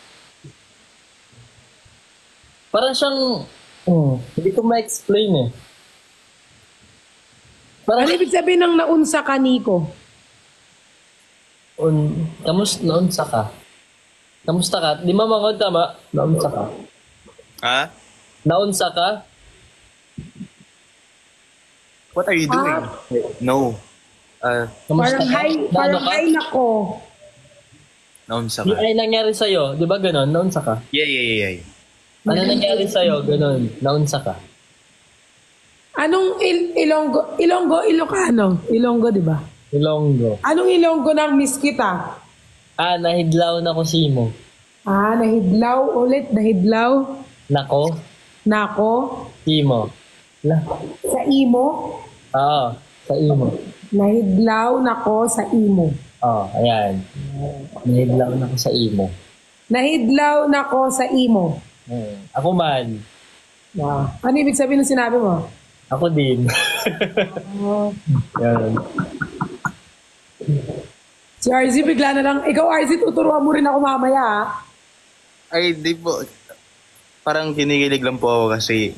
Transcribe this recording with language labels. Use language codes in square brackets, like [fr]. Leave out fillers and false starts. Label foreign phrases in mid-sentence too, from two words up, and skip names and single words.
[tl] Parang siyang, hindi ko ma-explain eh. Parang, Ano ibig sabihin ng [ceb] naunsa ka, [tl] Nico? [ceb] naunsa ka? [tl] Kamusta ka? Di mamangod tama? [ceb] Naunsa ka? Naunsa ka? [en] What are you doing? No. [tl] Kamusta ka? Parang hi nako. [ceb] Naunsa Di ka. [tl] ay nangyari sa'yo. Di ba ganon? [ceb] Naunsa ka? [en] Yeah. [tl] Ano nangyari sa'yo? Ganon. [ceb] Naunsa ka? [tl] Anong Ilonggo? Ilocano? Ilonggo, di ba? Ilonggo. Anong Ilonggo ng miss kita? [hil] Nahidlaw na ko simo. Nahidlaw ulit. Nahidlaw. Nako. Nako. Simo. Sa imo. Oo. Sa imo. Nahidlaw nako sa imo. Ayan. Nahidlaw na ko sa imo. Nahidlaw nako sa imo. Ako man. [en] Wow. [tl] Ano ibig sabihin ng sinabi mo? Ako din. Yan. Si RZ bigla na lang. Ikaw RZ, tuturuan mo rin ako mamaya. Ay, di po. Parang kinikilig lang po ako kasi